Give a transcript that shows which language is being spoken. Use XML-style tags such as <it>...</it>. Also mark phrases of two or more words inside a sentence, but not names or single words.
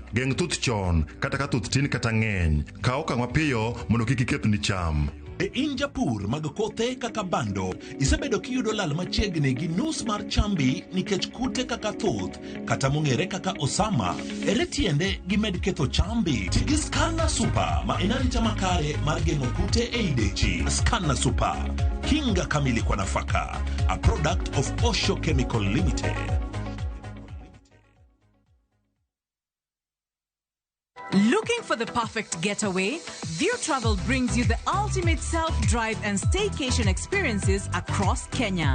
<luo>Geng' thuth chon kata ka thuth tin kata ng'eny. Kaw okang' mapiyo mondo kik iketh ni cham. E in japur mag kothe kaka bando, isebedo kiyudo lal machiegni gi nus mar chambi nikech kute kaka thuth, kata mong'ere kaka osama, ere tiende gimed ketho chambi. Tigi Scanner Super ma en arita makare mar geng'o kute e idechi.</luo> <sw>Scanner Super, kinga kamili kwa nafaka,</sw> <en>a product of Osho Chemical Limited. Looking for the perfect getaway? View Travel brings you the ultimate self-drive and staycation experiences across Kenya.</en>